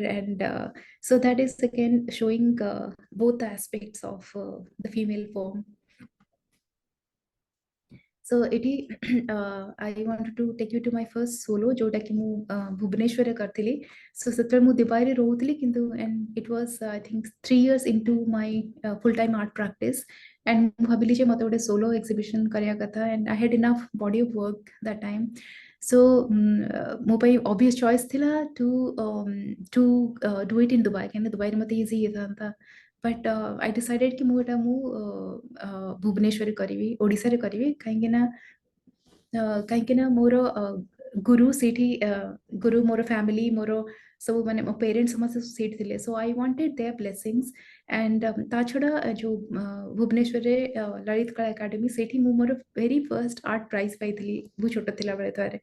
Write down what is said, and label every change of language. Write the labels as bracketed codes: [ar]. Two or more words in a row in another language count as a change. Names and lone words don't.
[en] And so that is again showing both the aspects of the female form. So ଏଠି I wanted to take you to my first solo, [or] जोटा कि ମୁଁ ଭୁବନେଶ୍ୱରରେ କରିଥିଲି. [en] So [or] ସେତେବେଳେ ମୁଁ ଦୁବାଇରେ ରହୁଥିଲି, କିନ୍ତୁ [en] and it was I think 3 years into my full time art practice, and [or] ମୁଁ ଭାବିଲି ଯେ ମତେ ଗୋଟେ [en] solo exhibition [or] କରିବା କଥା, [en] and I had enough body of work that time. So [or] ମୋ ପାଇଁ [en] obvious choice ଥିଲା to do it in Dubai, [or] କାହିଁକି ଦୁବାଇରେ ମତେ easy ହେଇଥାନ୍ତା. [en] But I decided [or] कि ମୁଁ ଭୁବନେଶ୍ୱରରେ କରିବି, ଓଡ଼ିଶାରେ କରିବି, କାହିଁକି ନା ମୋର ଗୁରୁ ସେଇଠି, ଗୁରୁ ମୋର ଫ୍ୟାମିଲି, ମୋର ସବୁ ମାନେ ମୋ ପେରେଣ୍ଟସ୍ ସମସ୍ତେ ସେଇଠି ଥିଲେ. [en] So I wanted their blessings. [or] ଆଣ୍ଡ ତା ଛଡ଼ା ଯୋଉ ଭୁବନେଶ୍ୱରରେ ଲଳିତ କଳା ଏକାଡେମୀ, ସେଇଠି ମୁଁ ମୋର [en] very first art prize [or] ପାଇଥିଲି ବହୁତ ଛୋଟ ଥିଲାବେଳେ ଥରେ.